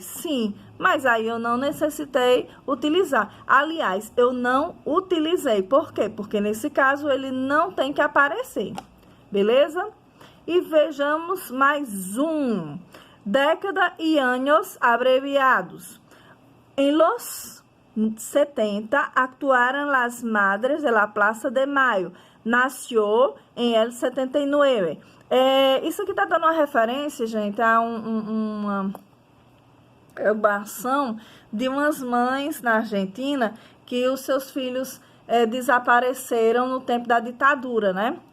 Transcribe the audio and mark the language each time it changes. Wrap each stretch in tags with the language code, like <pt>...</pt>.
<pt>Sim, mas aí eu não necessitei utilizar. Aliás, eu não utilizei. Por quê? Porque nesse caso ele não tem que aparecer. Beleza? E vejamos mais um. Década e anos abreviados.</pt> <es>En los 70 actuaram las madres de la Plaza de Mayo. Nació en el 79.</es> <pt>Isso aqui está dando uma referência, gente, a uma ação de umas mães na Argentina que os seus filhos desapareceram no tempo da ditadura, né?</pt>